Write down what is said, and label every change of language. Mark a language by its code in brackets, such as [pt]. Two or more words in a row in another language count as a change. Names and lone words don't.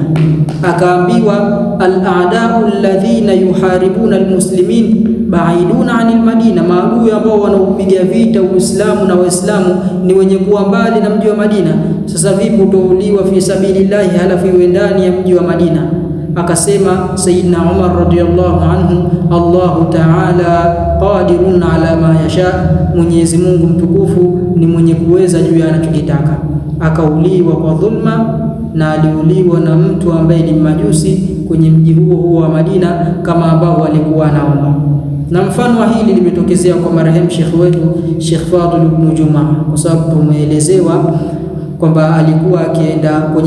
[sw] Akaambiwa [ar] الأعداء الذين يحاربون المسلمين بعيدون عن المدينة, [sw] maadui ambao wanaupiga vita Uislamu na Waislamu ni wenye kuwa mbali na mji wa Madina. Sasa vipi utauliwa [ar] في سبيل الله [sw] halafu iwe ndani ya mji wa Madina? [ar] Akasema سيدنا عمر رضي الله عنه الله تعالى قادر على ما يشاء, [sw] Mwenyezi Mungu mtukufu ni mwenye kuweza juu ya anachokitaka. Akauliwa kwa dhulma, na aliuliwa na mtu ambaye ni majusi kwenye mji huo wa Madina kama ambao alikuwa anaomba. Na mfano wa hili limetokezea kwa marehemu Sheikh wetu Sheikh Fadhl ibn Juma, kwa sababu tumeelezewa kwamba alikuwa akienda kwenye